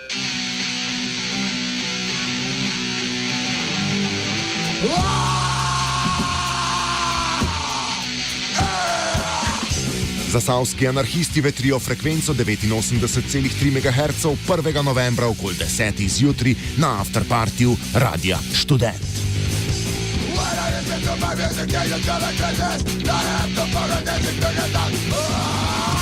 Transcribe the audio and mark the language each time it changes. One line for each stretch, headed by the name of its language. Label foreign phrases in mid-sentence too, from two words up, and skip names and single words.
Slovenian: Zasavski anarhisti vetrijo frekvenco 89,3 MHz 1. novembra okoli 10. zjutraj na afterpartiju Radia Študent.
English: When I listen to my music, yeah, you tell me this, I have to put a